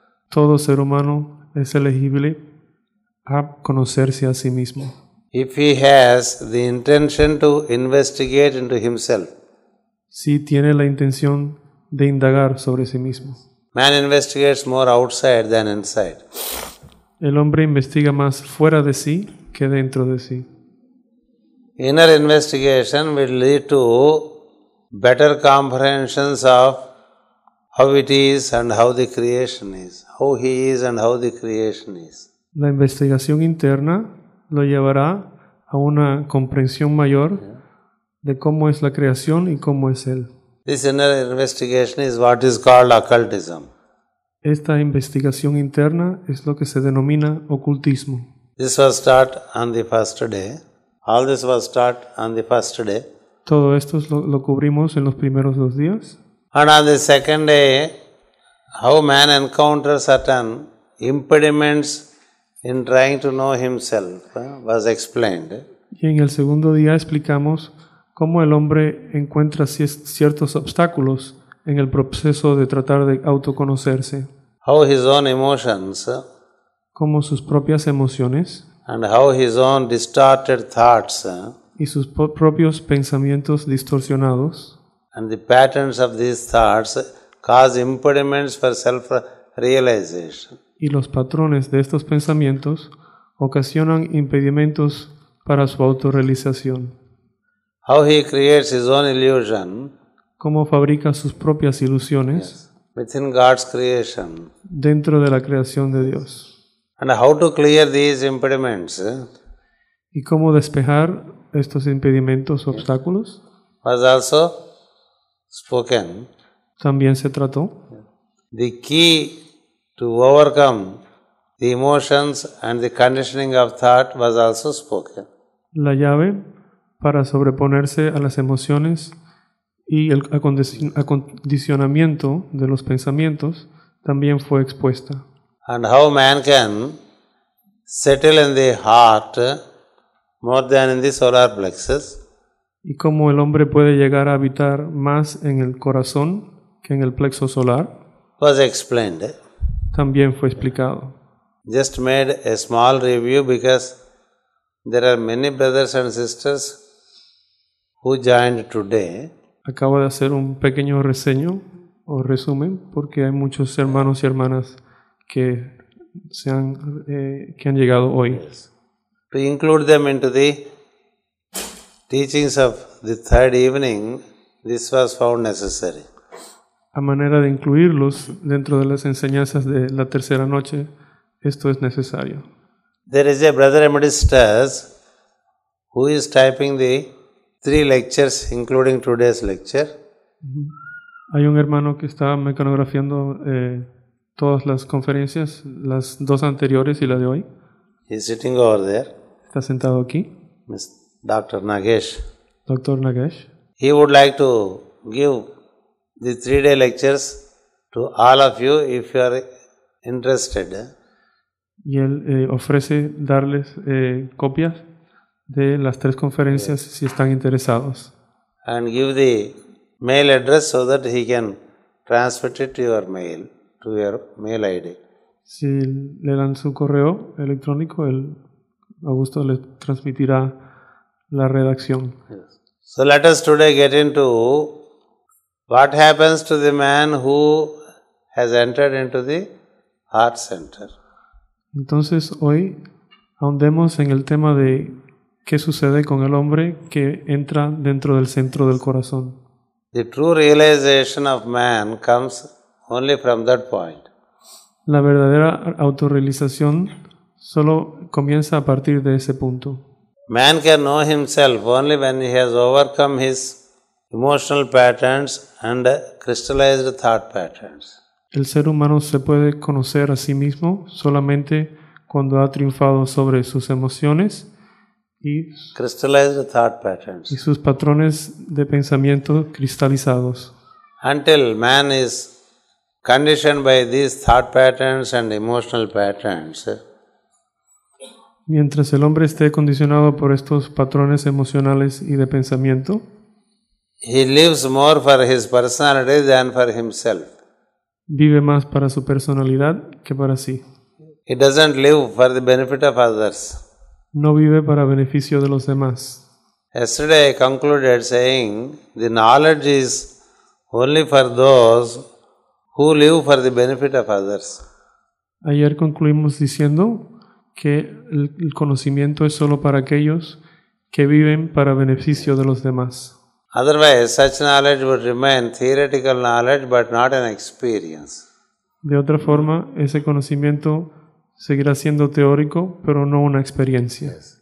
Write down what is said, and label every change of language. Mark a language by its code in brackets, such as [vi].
[es] Todo ser humano es elegible a conocerse a sí mismo, [en] If he has the intention to investigate into himself. [es] si tiene la intención de indagar sobre sí mismo. [en] Man investigates more outside than inside. [es] El hombre investiga más fuera de sí que dentro de sí. [en] Inner investigation will lead to better comprehensions of how it is and how the creation is. How he is and how the creation is. [es] La investigación interna lo llevará a una comprensión mayor de cómo es la creación y cómo es él. [en] This inner investigation is what is called occultism. [es] Esta investigación interna es lo que se denomina ocultismo. [en] This was taught on the first day. All this was taught on the first day. [es] Todo esto lo cubrimos en los primeros 2 días. [en] And on the second day, how man encounters certain impediments in trying to know himself was explained. [es] Y en el segundo día explicamos cómo el hombre encuentra ciertos obstáculos en el proceso de tratar de autoconocerse, [en] How his own emotions [es] cómo sus propias emociones [en] and how his own distorted thoughts [es] y sus propios pensamientos distorsionados [en] and the patterns of these thoughts cause impediments for self-realization. [es] y los patrones de estos pensamientos ocasionan impedimentos para su autorrealización. [en] how he creates his own illusion [es] cómo fabrica sus propias ilusiones [en] within God's creation, [es] dentro de la creación de Dios, [en] and how to clear these impediments [es] y cómo despejar estos impedimentos, obstáculos, [en] was also spoken. [es] también se trató. [en] The key to overcome the emotions and the conditioning of thought was also spoken. [es] La llave para sobreponerse a las emociones y el acondicionamiento de los pensamientos también fue expuesta. [en] And how man can settle in the heart more than in the solar plexus. [es] Y cómo el hombre puede llegar a habitar más en el corazón que en el plexo solar, [en] Was explained. [es] también fue explicado. [en] Just made a small review because there are many brothers and sisters who joined today. [es] Acabo de hacer un pequeño reseño o resumen porque hay muchos hermanos y hermanas que han llegado hoy. [en] To include them into the teachings of the third evening, this was found necessary. [es] A manera de incluirlos dentro de las enseñanzas de la tercera noche, esto es necesario. [en] There is a brother emeritus who is typing the 3 lectures, including today's lecture. [es] Hay un hermano que está mecanografiando todas las conferencias, las 2 anteriores y la de hoy. [en] He is sitting over there, [es] Está sentado aquí, [en] Dr. Nagesh. [es] Dr. Nagesh. [en] He would like to give the 3-day lectures to all of you if you are interested. [es] Y él ofrece darles copias de las 3 conferencias si están interesados. [en] And give the mail address so that he can transfer it to your mail ID. [es] Si le dan su correo electrónico, Augusto le transmitirá la redacción. [en] So let us today get into what happens to the man who has entered into the heart center. [es] Entonces hoy ahondemos en el tema de qué sucede con el hombre que entra dentro del centro del corazón. [en] The true realization of man comes only from that point. [es] La verdadera autorrealización solo comienza a partir de ese punto. [en] Man can know himself only when he has overcome his emotional patterns and crystallized thought patterns. [es] El ser humano se puede conocer a sí mismo solamente cuando ha triunfado sobre sus emociones y [en] Crystallized thought patterns. [es] sus patrones de pensamiento cristalizados. [en] Until man is conditioned by these thought patterns and emotional patterns, [es] Mientras el hombre esté condicionado por estos patrones emocionales y de pensamiento, [en] he lives more for his personality than for himself. [es] vive más para su personalidad que para sí. [en] He doesn't live for the benefit of others. [es] No vive para beneficio de los demás. [en] Yesterday I concluded saying the knowledge is only for those who live for the benefit of others. [es] Ayer concluimos diciendo que el conocimiento es solo para aquellos que viven para beneficio de los demás. [en] Otherwise, such knowledge would remain theoretical knowledge but not an experience. [es] De otra forma, ese conocimiento seguirá siendo teórico, pero no una experiencia.